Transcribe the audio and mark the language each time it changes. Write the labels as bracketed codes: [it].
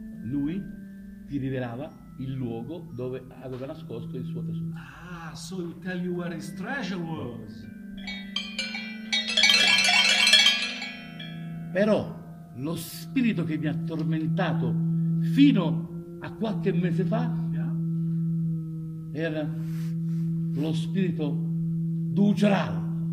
[it] Lui ti rivelava il luogo dove aveva nascosto il suo tesoro. [en] Ah, so he'll tell you where his treasure was. [it] Però lo spirito che mi ha tormentato fino a qualche mese fa era lo spirito di Ucharal.